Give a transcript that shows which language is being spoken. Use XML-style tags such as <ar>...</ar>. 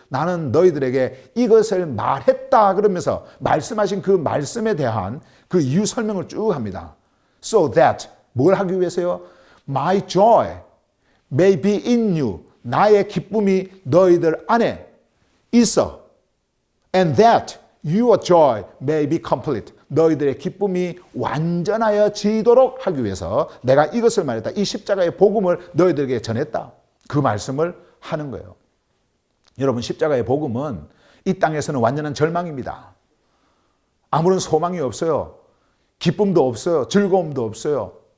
<ko>나는 너희들에게 이것을 말했다 그러면서 말씀하신 그 말씀에 대한 그 이유 설명을 쭉 합니다.</ko> <en>So that</en> <ko>뭘 하기 위해서요?</ko> <en>My joy may be in you.</en> <ko>나의 기쁨이 너희들 안에 있어.</ko> <en>And that your joy may be complete.</en> <ko>너희들의 기쁨이 완전하여지도록 하기 위해서 내가 이것을 말했다. 이 십자가의 복음을 너희들에게 전했다. 그 말씀을 하는 거예요. 여러분, 십자가의 복음은 이 땅에서는 완전한 절망입니다. 아무런 소망이 없어요. 기쁨도 없어요. 즐거움도 없어요.</ko>